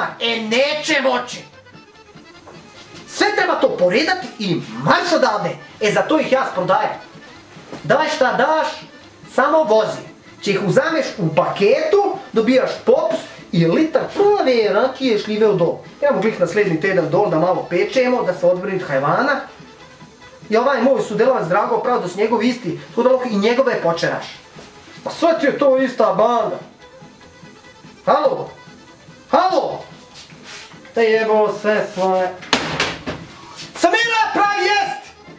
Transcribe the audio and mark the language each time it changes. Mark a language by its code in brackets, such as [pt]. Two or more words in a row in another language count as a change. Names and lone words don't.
[bs] Neće moći. Sve treba to poredati i marš odavde. Zato ih ja sprodajem. Daj šta daš, samo vozi. Če ih uzameš u paketu, dobijaš popus i litar prave rakije šljive u dol. [sl] Idemo glik naslednji teden dol da malo pečemo, da se odvrnit hajvana. I ovaj moj sudelovac Drago pravo da su njegovi isti, tu da i njegove počeraš. [bs] Pa sve ti je to ista banda. Halo? Halo? Te jebo sve svoje. [sl] Samira pravi jest!